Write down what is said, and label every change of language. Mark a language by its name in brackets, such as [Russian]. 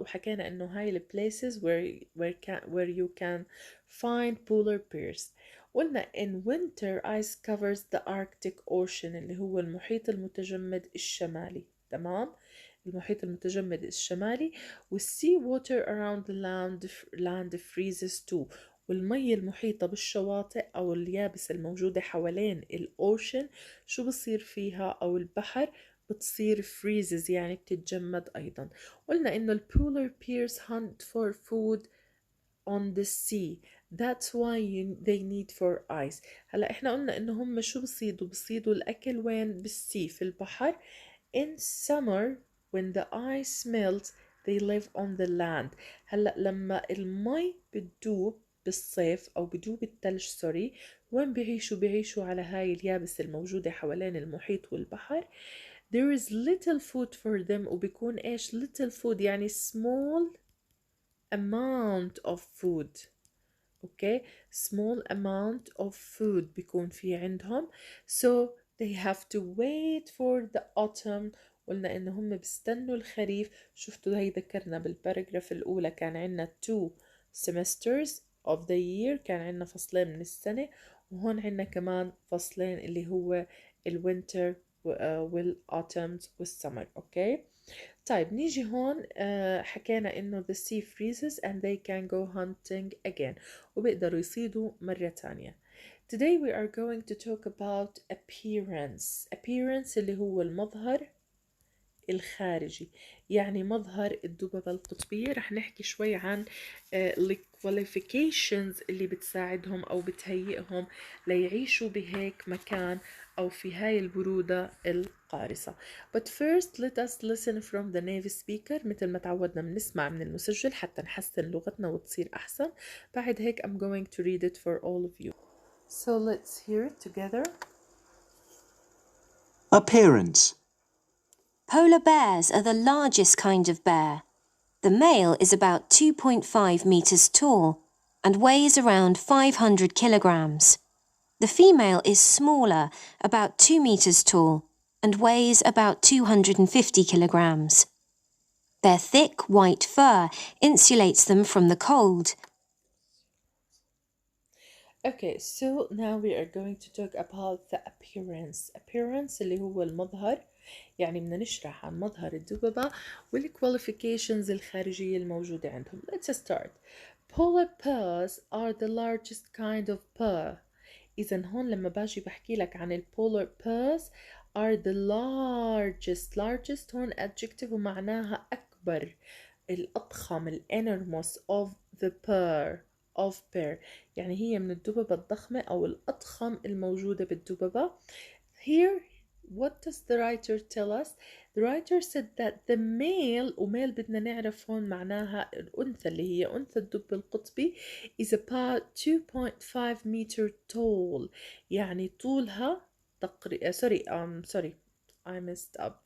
[Arabic] وحكينا إنه هاي ال [English] places where you can find polar bears. قلنا in winter ice covers the Arctic Ocean [Arabic] اللي هو المحيط المتجمد الشمالي تمام. المحيط المتجمد الشمالي. [English] والسي water around the land freezes too. [Arabic] والمية المحيطة بالشواطئ أو اليابسة الموجودة حوالين الأوشن شو بصير فيها أو البحر؟ بتصير [English] freezes [Arabic] يعني بتتجمد أيضا. [English] قلنا إنه polar bears hunt for food on the sea. That's why they need for ice. [Arabic] هلا احنا قلنا انه هم شو بصيدوا الاكل وين؟ بالسي، في البحر. [English] In summer when the ice melts they live on the land. [Arabic] هلا لما المي بتدوب بالصيف او بدوب الثلج سوري، وين بيعيشوا على هاي اليابسة الموجودة حوالين المحيط والبحر. [English] There is little food for them. [Arabic] وبيكون ايش [English] little food؟ [Arabic] يعني [English] small amount of food. okay, small amount of food [Arabic] بيكون في عندهم. [English] so they have to wait for the autumn. [Arabic] قلنا إن هم بيستنوا الخريف. شفتوا هي ذكرنا بالباراجراف الأولى كان عنا [English] two semesters of the year، [Arabic] كان عنا فصلين من السنة، وهون عنا كمان فصلين اللي هو الوينتر والautumn والسمر. اوكي طيب نيجي هون حكينا إنه [English] the sea freezes and they can go hunting again، [Arabic] وبيقدروا يصيدوا مرة تانية. [English] Today we are going to talk about appearance. appearance [Arabic] اللي هو المظهر الخارجي، يعني مظهر الدببة القطبية. رح نحكي شوي عن الكواليفيكيشنز اللي بتساعدهم أو بتهيئهم ليعيشوا بهيك مكان أو في هاي البرودة القارصة. [English] But first let us listen from the native speaker. [Arabic] مثل ما تعودنا بنسمع من المسجل حتى نحسن لغتنا وتصير أحسن. بعد هيك [English] I'm going to read it for all of you. So let's hear it together. Appearance. Polar bears are the largest kind of bear. The male is about 2.5 meters tall and weighs around 500 kilograms. The female is smaller, about 2 meters tall, and weighs about 250 kilograms. Their thick white fur insulates them from the cold. Okay, so now we are going to talk about the appearance. Appearance [Arabic] اللي هو المظهر، يعني بدنا نشرح عن مظهر الدببة والqualifications الخارجية الموجودة عندهم. [English] Let's start. Polar bears are the largest kind of bear. [Arabic] إذا هون لما باجي بحكي لك عن [English] polar bears are the largest [Arabic] هون adjective ومعناها أكبر، الأضخم، الانرموس [English] of the bear [Arabic] يعني هي من الدببة الضخمة أو الأضخم الموجودة بالدببة. [English] Here what does the writer tell us? The writer said that the male، [Arabic] وميل بدنا نعرف هون معناها الأنثى اللي هي أنثى الدب القطبي [English] is about 2.5 meter tall، [Arabic] يعني طولها تقريبا [English] sorry I messed up.